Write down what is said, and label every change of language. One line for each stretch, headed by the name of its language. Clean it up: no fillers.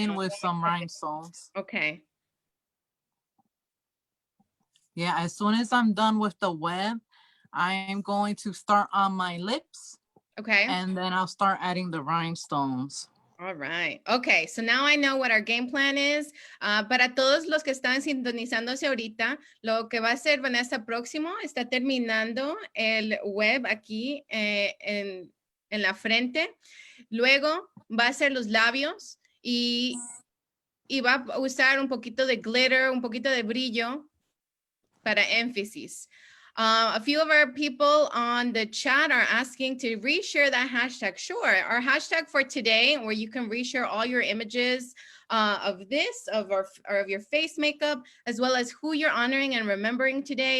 English: in with some rhinestones. Okay. Yeah, as soon as I'm done with the web, I am going to start on my lips. Okay. And then I'll start adding the rhinestones. All right. Okay, so now I know what our game plan is.
Spanish: Para todos los que están sintonizándose ahorita, lo que va a hacer Vanessa próximo está terminando el web aquí en la frente. Luego va a hacer los labios y va a usar un poquito de glitter, un poquito de brillo para énfasis.
English: A few of our people on the chat are asking to reshare that hashtag. Sure, our hashtag for today, where you can reshare all your images of this, of your face makeup, as well as who you're honoring and remembering today.